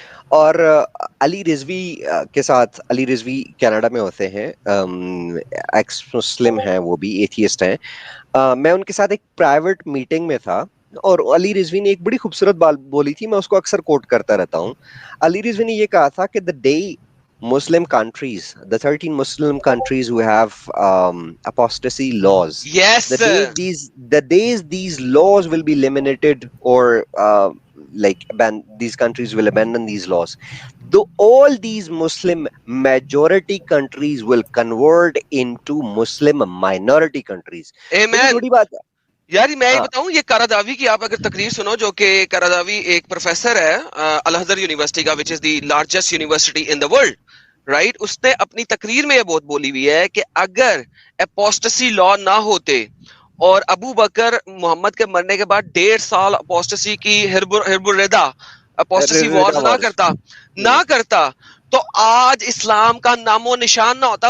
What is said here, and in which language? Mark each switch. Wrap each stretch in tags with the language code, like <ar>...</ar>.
<ur>اور علی رضوی کے ساتھ، علی رضوی کینیڈا میں ہوتے ہیں، ایکس مسلم ہیں، وہ بھی ایتھیسٹ ہیں. میں ان کے ساتھ ایک پرائیویٹ میٹنگ میں تھا، اور علی رضوی نے ایک بڑی خوبصورت بات بولی تھی، میں اس کو اکثر کوٹ کرتا رہتا ہوں. علی رضوی نے یہ کہا تھا کہ</ur> <en>the day Muslim countries, the 13 Muslim countries who have apostasy laws, Yes the days these laws will be eliminated, or like these countries will abandon these laws, all these Muslim majority countries will convert into Muslim minority countries.</en> <ur>بڑی</ur> <en>Amen.</en> <ur>تھوڑی بات ہے یار میں یہ بتاؤں، یہ قراداوی کی آپ اگر تقریر سنو، جو کہ قراداوی ایک پروفیسر ہے الازہر یونیورسٹی کا،</ur> <en>Which is the largest university in the world, right.</en> <ur>اس نے اپنی تقریر میں یہ بہت بولی ہوئی ہے کہ اگر اپوسٹسی لا نہ ہوتے اور ابو بکر محمد کے مرنے کے بعد 1.5 سال اپوسٹسی کی حرب الردہ اپوسٹسی وارز نہ کرتا تو آج اسلام کا نام و نشان نہ ہوتا.</ur>